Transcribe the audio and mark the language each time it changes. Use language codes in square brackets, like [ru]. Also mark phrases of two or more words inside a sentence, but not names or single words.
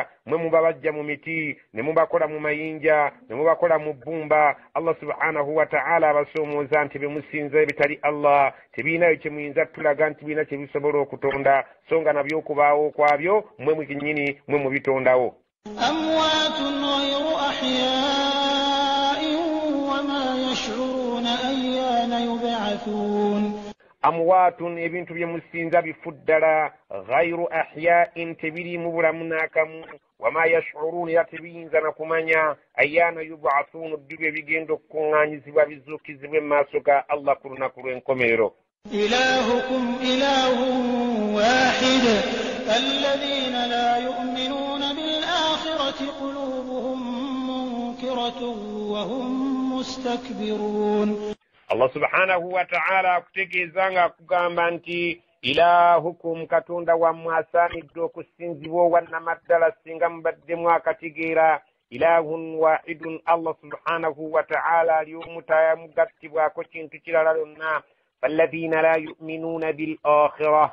[lg] mwe mubabajja mu miti ne mubakola mu mayinja ne mubakola mu bbumba. Allah [ar] سبحانه وتعالى [lg] abasoomooza nti be musinza ebitali Allah tebiinayo kye muyinza tulaga nti biina kye bisobola okutonda so nga nabyo okubaawo kwabyo mwe mwekennyini mwe mubitondawo. [ar] أموات غير أحياء وما يشعرون أيان يبعثون. [lg] amwaatun ebintu bye musinza bifuddala [ar] غير أحياء [lg] tebiri mu bulamu n'akamu [ar] وما يشعرون [lg] era tebiyinza na kumanya [ar] أيان يبعثون [lg] ddu bye bigenda okukuŋŋaanyizibwa bizuukizibwa mu maaso ga Allah ku lunaku lw'enkomerero. [ar] إلهكم إله واحد الذين لا يؤمنون بالآخرة قلوبهم منكرة وهم مستكبرون. [lg] Allah [ar] سبحانه وتعالى [lg] akutegeezanga kugamba nti ilahukum katonda wammwe asaanidde okusinzibwa wannamaddala singa mubaddemu akategeera [ar] إله واحد [lg] Allah [ar] سبحانه وتعالى [lg] ali omu tamugattibwako kintu kirala lyonna [ar] فالذين لا يؤمنون بالآخرة